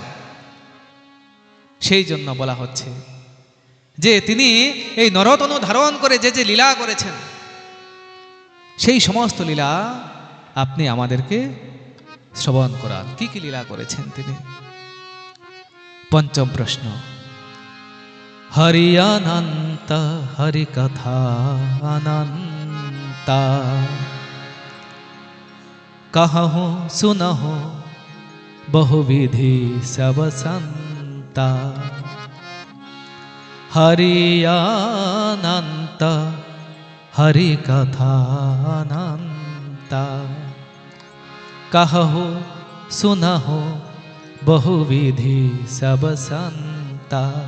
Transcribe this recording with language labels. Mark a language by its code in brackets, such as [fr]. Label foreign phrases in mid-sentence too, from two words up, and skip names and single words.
[bn] সেই জন্য বলা হচ্ছে যে তিনি এই নরতনু ধারণ করে যে যে লীলা করেছেন, সেই সমস্ত লীলা আপনি আমাদেরকে শ্রবণ করান। কি কি লীলা করেছেন তিনি? পঞ্চম প্রশ্ন, হরি অনন্ত, হরি কথা অনন্ত, [awa] कहूँ सुनहु बहुविधि सब संता, हरि अनंत हरि कथा अनंत, कहूँ सुनहु बहुविधि सब संता।